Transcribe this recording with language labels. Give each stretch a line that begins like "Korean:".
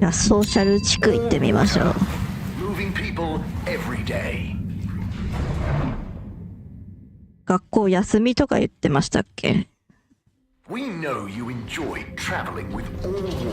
Japanese: じゃあソーシャル地区行ってみましょう。
English: Moving people every day.
Japanese: 学校休みとか言ってましたっけ？
English: We know you enjoy traveling with all water.